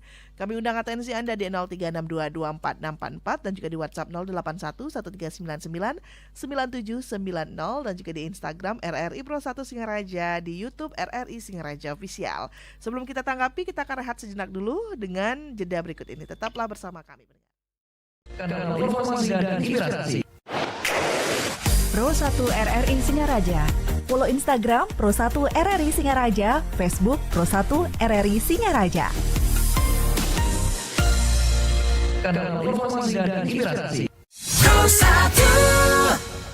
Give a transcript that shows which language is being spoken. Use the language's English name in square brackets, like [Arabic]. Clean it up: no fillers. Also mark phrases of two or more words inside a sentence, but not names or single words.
[Indonesian] Kami undang atensi Anda di 03622444 dan juga di WhatsApp 08113999790 dan juga di Instagram RRI Pro 1 Singaraja, di YouTube RRI Singaraja Official. Sebelum kita tanggapi, kita akan rehat sejenak dulu dengan jeda berikut ini. Tetaplah bersama kami. Kanal informasi dan inspirasi. Pro 1 RRI Singaraja. Follow Instagram Pro 1 RRI Singaraja, Facebook Pro 1 RRI Singaraja. Kanal informasi dan inspirasi. Pro 1.